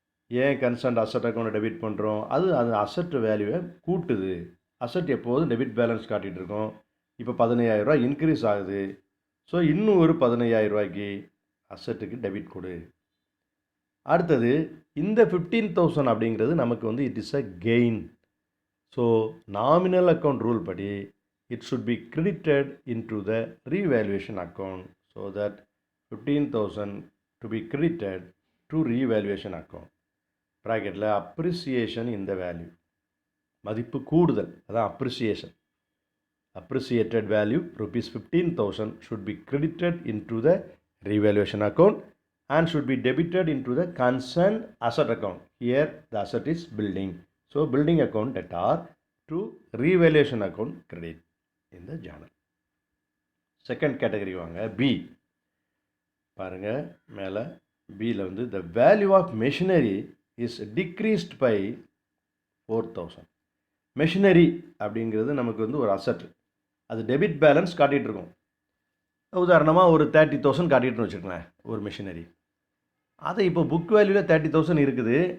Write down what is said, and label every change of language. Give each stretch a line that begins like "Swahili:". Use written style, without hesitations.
Tamil: ஏன் concern asset அக்கௌண்ட்டை debit பண்ணுறோம், அது அசட் வேல்யூவை கூட்டுது. அசட் எப்போதும் டெபிட் பேலன்ஸ் காட்டிகிட்டு இருக்கோம். இப்போ 15,000 ரூபா இன்க்ரீஸ் ஆகுது, ஸோ இன்னும் ஒரு 15,000 ரூபாய்க்கு அசட்டுக்கு டெபிட் கொடு. அடுத்தது இந்த 15,000 அப்படிங்கிறது நமக்கு வந்து
English: It is a gain.
Tamil: So nominal account rule படி
English: it should be credited into the revaluation account, so that 15,000 to be credited to revaluation account.
Tamil: ப்ராக்கெட்டில் அப்ரிசியேஷன்
English: in the value,
Tamil: மதிப்பு கூடுதல், அதான் appreciation.
English: Appreciated value ₹15,000 should be credited into the revaluation account and should be debited into the concerned asset account. Here the asset is building, so building account debtor to revaluation account credit in the journal. Second category வாங்க, B.
Tamil: பாருங்கள் மேலே பியில் வந்து
English: The value of machinery is decreased by 4000.
Tamil: Machinery அப்படிங்கிறது நமக்கு வந்து ஒரு asset, அது டெபிட் பேலன்ஸ் காட்டிகிட்டு இருக்கும். உதாரணமாக ஒரு 30,000 காட்டிகிட்டுன்னு வச்சுக்கோங்களேன் ஒரு மெஷினரி. அதை இப்போ புக் வேல்யூவில் 30,000 இருக்குது.